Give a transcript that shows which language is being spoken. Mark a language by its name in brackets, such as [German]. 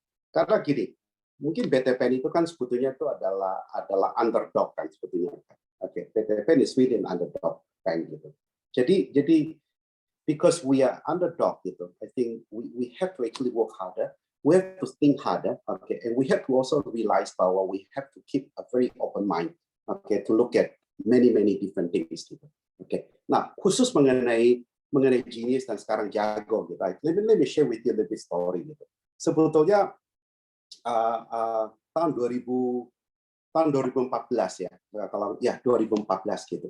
[Indonesian] Karena gini, mungkin BTPN itu kan sebetulnya itu adalah underdog kan sebetulnya. [English] Oke, BTPN is really an underdog bank gitu. [Indonesian] Jadi [English] because we are underdog gitu, I think we have to actually work harder. We have to think harder, okay, and we have to also realize [Indonesian] bahwa [English] we have to keep a very open mind, okay, to look at many different things gitu. Okay. [Indonesian] Nah, khusus mengenai Genius dan sekarang Jago gitu. [English] Let me share with you a little bit story gitu. [Indonesian] Sebetulnya tahun 2014 ya, kalau ya 2014 gitu.